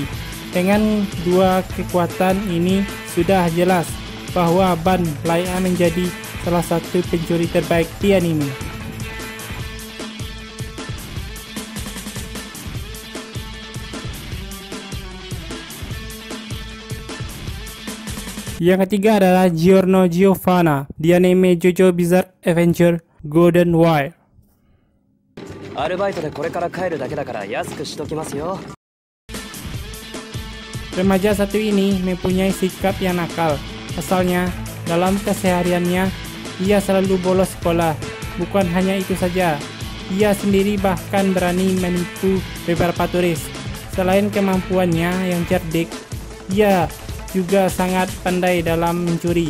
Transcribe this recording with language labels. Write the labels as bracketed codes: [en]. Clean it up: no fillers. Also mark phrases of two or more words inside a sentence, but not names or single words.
[id] Dengan dua kekuatan ini sudah jelas bahwa Ban layak menjadi salah satu pencuri terbaik di anime. Yang ketiga adalah Giorno Giovanna di anime JoJo Bizarre Adventure Golden Wire. [ja] アルバイトでこれから帰るだけだから安くしときますよ。 [id] Remaja satu ini mempunyai sikap yang nakal. Asalnya, dalam kesehariannya, ia selalu bolos sekolah. Bukan hanya itu saja, ia sendiri bahkan berani menipu beberapa turis. Selain kemampuannya yang cerdik, ia juga sangat pandai dalam mencuri.